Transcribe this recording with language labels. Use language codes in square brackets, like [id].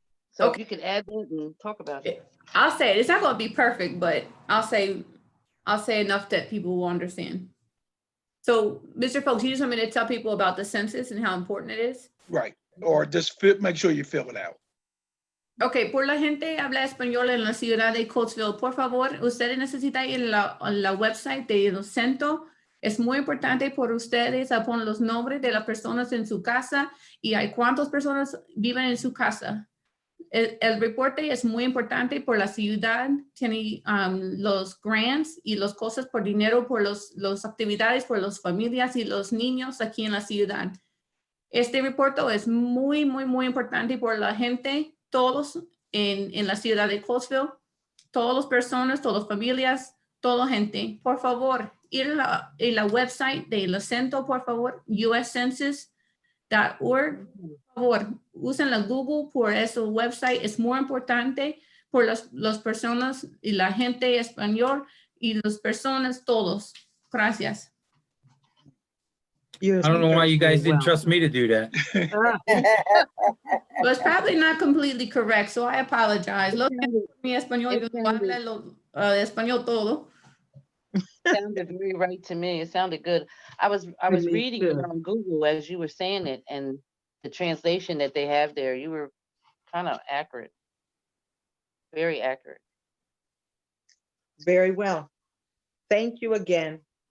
[en] So if you could add that and talk about it. I'll say it. It's not going to be perfect, but I'll say enough that people will understand. So, Mr. Folks, you just want me to tell people about the census and how important it is? Right, or just make sure you fill it out. [es] Ok, por la gente habla español en la ciudad de Coatesville, por favor, ustedes necesitan ir a la website de los centros. Es muy importante por ustedes a poner los nombres de las personas en su casa y hay cuántas personas viven en su casa. El reporte es muy importante por la ciudad, tiene los grants y las cosas por dinero, por las actividades, por las familias y los niños aquí en la ciudad. Este reporte es muy, muy, muy importante por la gente, todos en la ciudad de Coatesville, todas las personas, todas las familias, toda gente. Por favor, ir a la website de la centro, por favor, uscensus.org. Por favor, usen la Google por ese website. Es muy importante por las personas y la gente español y las personas todos. Gracias. [en] I don't know why you guys didn't trust me to do that. Well, it's probably not completely correct, so I apologize. [es] Lo siento por mi español, yo no hablo español todo. [en] Sounded very right to me. It sounded good. I was Me reading it too. on Google as you were saying it, and the translation that they have there, you were kind of accurate. Very accurate. Very well. Thank you again.